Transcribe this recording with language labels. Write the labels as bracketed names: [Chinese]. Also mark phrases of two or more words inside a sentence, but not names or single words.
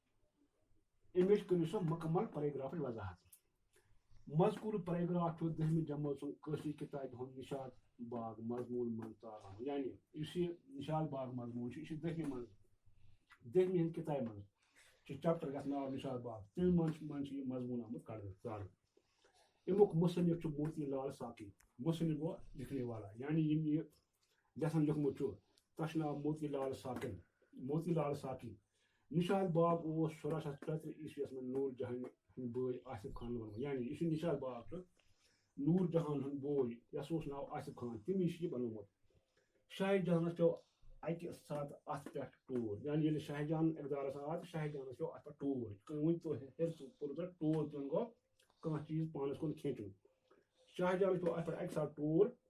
[Kashmiri] امِچ کٔرِو سا مُکمل پیراگرافٕچ وضاحت مذکوٗر پیراگراف چھُ 10مہِ جمٲژ سُنٛد کٲشرِ کِتابہِ ہُنٛد نشاد باغ مضموٗن منٛز ژارنہٕ آمُت یعنی یُس یہِ نشاد باغ مضموٗن چھُ یہِ چھُ 10مہِ ہِنٛدِ کِتابہِ منٛز چھُ چپٹر یتھ ناو نشاد باغ تمہِ منٛز چھُ یہِ مضموٗن آمُت کڑنہٕ ژارنہٕ امیُک مُصنِف چھُ موتی لال ساقی مُصنِف گوٚو [Urdu] لِکھنے والا [Kashmiri] یعنی یِم یہِ لیسن لیوٚکھمُت چھُ تتھ چھُ ناو موتی لال ساقی نشاد باغ اوس 1634 عیسویس منٛز نوٗر جہان ہٕنٛدۍ بٲے آصف خانن بنومُت یعنی یُس یہِ نشاد باغ چھُ نوٗر جہان ہُنٛد بوے یس اوس ناو آصف خان تٔمی چھُ یہِ بنومُت شاہ جہانس پیوٚو اکہِ ساتہٕ اتھ پٮ۪ٹھ ٹوٗر یعنی ییٚلہِ شاہ جہان اقدارس آو تہٕ شاہ جہانس پیوٚو اتھ پٮ۪ٹھ ٹوٗر ؤنۍ پوٚرُو تۄہہِ ٹوٗر پیوٚن گوٚو کانٛہہ چیٖز پانس کُن کھینچُن شاہ جہانس پیوٚو اتھ پٮ۪ٹھ اکہِ ساتہٕ ٹوٗر